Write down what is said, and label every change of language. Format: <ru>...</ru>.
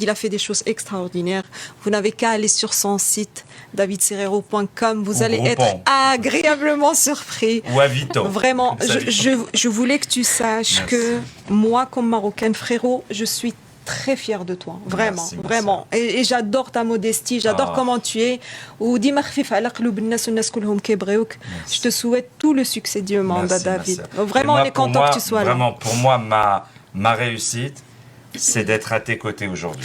<fr>Il a fait des choses extraordinaires. Vous n'avez qu'à aller sur son site, davidserero.com. Vous allez être agréablement surpris. Ou à Vito. Vraiment, je voulais que tu saches que moi, comme Marocaine, frérot, je suis très fière de toi, vraiment, Merci, vraiment. Et j'adore ta modestie, j'adore comment tu es.</fr> <ar>وديما خفيف على قلوب الناس والناس كلهم كيبغيوك.</ar> <fr>Je te souhaite tout le succès du monde, Merci, David. merci. Vraiment, Et moi, on est content que tu sois là. Vraiment, pour moi, ma réussite, c'est d'être à tes côtés aujourd'hui.</fr>